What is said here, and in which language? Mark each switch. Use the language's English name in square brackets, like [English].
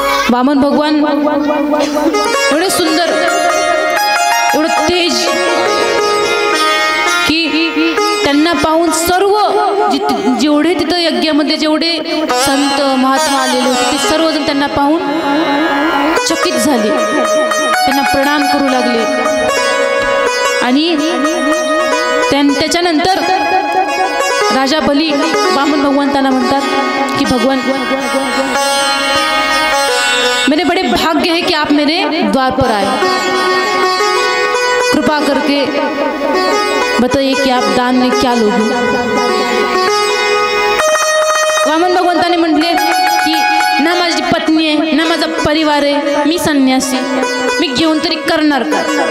[Marathi] वामन भगवान एवढे सुंदर, एवढं तेज की त्यांना पाहून सर्व जेवढे तिथं यज्ञामध्ये जेवढे संत महात्मा आलेले होते ते सर्वजण त्यांना पाहून चकित झाले, त्यांना प्रणाम करू लागले। आणि त्याच्यानंतर राजा बली वामन भगवंतांना म्हणतात कि [Hindi] भगवान, मेरे बड़े भाग्य है कि आप मेरे द्वार पर आए, कृपा करके बताइए कि आप दान में क्या लोगे। [Marathi] वामन भगवंताने म्हटले की ना माझी पत्नी आहे ना माझा परिवार आहे, मी संन्यासी, मी घेऊन तरी करणार काय।